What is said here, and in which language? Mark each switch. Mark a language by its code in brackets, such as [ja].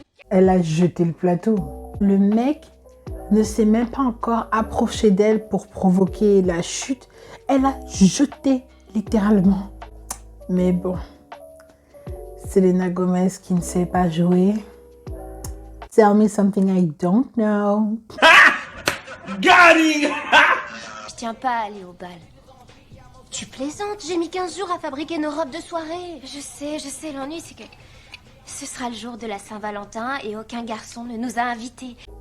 [fr] Elle a jeté le plateau. Le mec ne s'est même pas encore approché d'elle pour provoquer la chute. Elle a jeté, littéralement. Mais bon, Selena Gomez qui ne sait pas jouer. [en] Tell me something I don't know. Got him! [fr] Je tiens pas à aller au bal. Tu plaisantes, j'ai mis 15 jours à fabriquer nos robes de soirée. Je sais, l'ennui c'est que... Ce sera le jour de la Saint-Valentin et aucun garçon ne nous a invités.